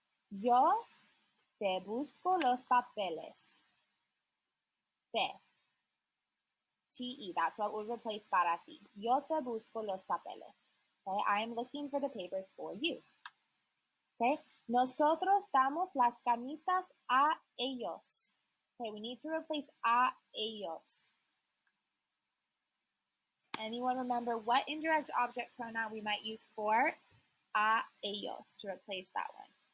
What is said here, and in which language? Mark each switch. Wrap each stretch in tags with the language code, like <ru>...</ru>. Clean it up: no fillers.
<es>Yo te busco los papeles. Te. Te.</es> <en>That's what we'll replace</en> <es>para ti. Yo te busco los papeles. Okay.</es> <en>I am looking for the papers for you. Okay.</en> <es>Nosotros damos las camisas a ellos.</es> <en>Okay. We need to replace</en> <es>a ellos.</es> <en>Anyone remember what indirect object pronoun we might use for</en> <es>a ellos</es> <en>to replace that one?</en>